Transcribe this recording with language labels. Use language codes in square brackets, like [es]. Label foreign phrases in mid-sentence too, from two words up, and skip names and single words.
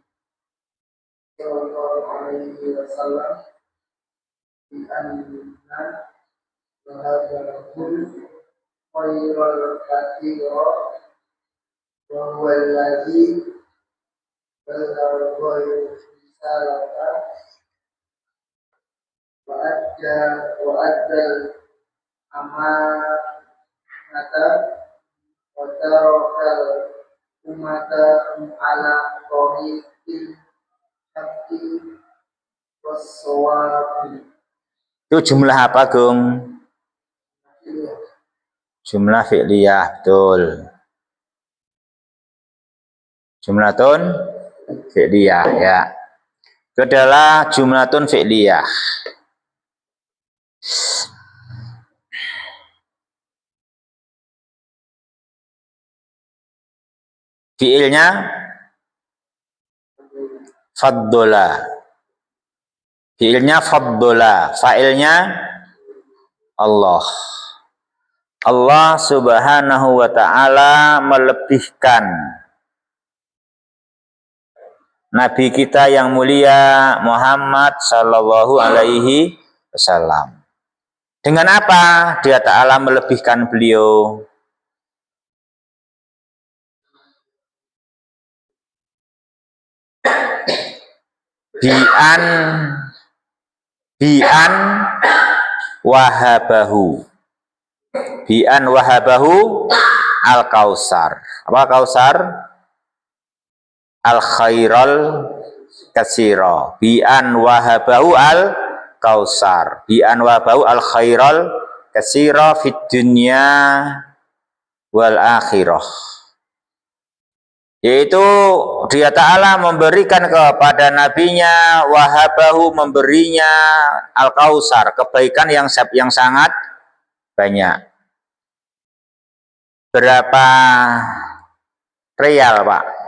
[ar] صلى الله عليه وسلم بأن هداه الخير الكثير وهو الذي بلغ الرسالة وأدى الأمانة وترك الأمة على طريق الحق والصواب. [id] Itu jumlah apa, Gung? [ar] جملة فعلية, [id] betul. [ar] جملة فعلية, ya. [id] Itu adalah [ar] جملة فعلية. [id] Fi'ilnya faddola. Fi'ilnya faddola. Fa'ilnya Allah. Allah [ar] سبحانه وتعالى [id] melebihkan Nabi kita yang mulia Muhammad [ar] صلى الله عليه وسلم. [id] Dengan apa Dia Ta'ala melebihkan beliau? [ar] بأن وهبه. بأن وهبه الكوثر. Apa kausar? الخير الكثير. بأن وهبه الكوثر. بأن وهبه الخير الكثير في الدنيا والآخرة. [id] Yaitu Dia Ta'ala memberikan kepada nabinya, wahabahu, memberinya al-kausar, kebaikan yang sangat banyak. Berapa real, Pak?